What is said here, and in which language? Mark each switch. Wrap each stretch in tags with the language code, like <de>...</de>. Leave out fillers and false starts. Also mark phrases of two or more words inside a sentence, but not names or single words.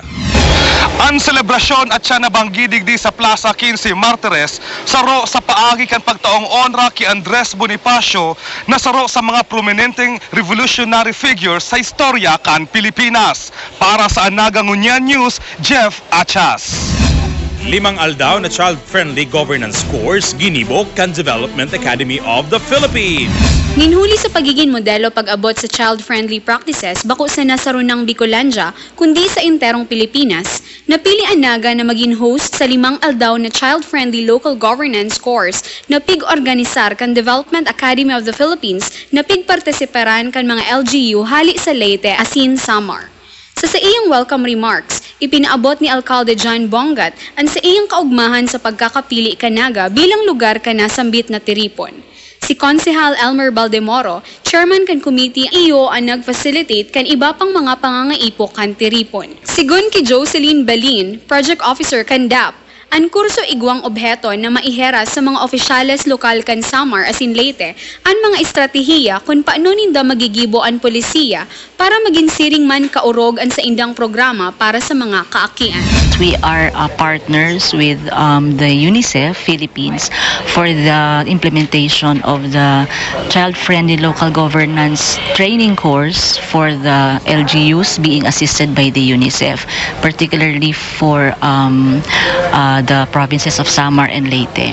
<bik>Ang selebrasyon at siya nabanggi digdi sa Plaza 15 Martires saro sa paagi kan pagtaong onra ki Andres Bonifacio na saro sa mga prominenteng</bik> <en>revolutionary figures</en> <bik>sa istorya kan Pilipinas. Para sa Nagangunyan News, Jeff Achas. 5 aldaw na</bik> <en>child-friendly governance course</en> <bik>ginibok kan Development Academy of the Philippines. Nginhuli sa pagiging modelo pag-abot sa</bik> <en>child-friendly practices</en> <bik>bako sa nasarunang Bicolandia, kundi sa enterong Pilipinas, napili ang Naga na maging host sa 5 aldaw na</bik> <en>child-friendly local governance course</en> <bik>na pig-organisar kan Development Academy of the Philippines na pig-partisiparan kan mga LGU hali sa Leyte asin Samar. Sa iyang welcome remarks, ipinaabot ni Alcalde John Bongat ang sa iyang kaugmahan sa pagkakapili kan Naga bilang lugar kan nasambit na tiripon. Si Konsehal Elmer Baldemoro, chairman kan committee iyo ang nag-facilitate kan iba pang mga pangangaipo kan tiripon. Sigun ki Jocelyn Balin,</bik> <en>project officer</en> <bik>kan DAP, ang kurso igwang obheto na maihera sa mga opisyales lokal kan Samar asin Leyte ang mga estratehiya kung paano ninda magigibo ang polisiya para maging siring man kaurog ang sa indang programa para sa mga kaakian.</bik> <en>We are partners with the UNICEF Philippines for the implementation of the child-friendly local governance training course for the LGUs being assisted by the UNICEF, particularly for the provinces of Samar and Leyte.</en>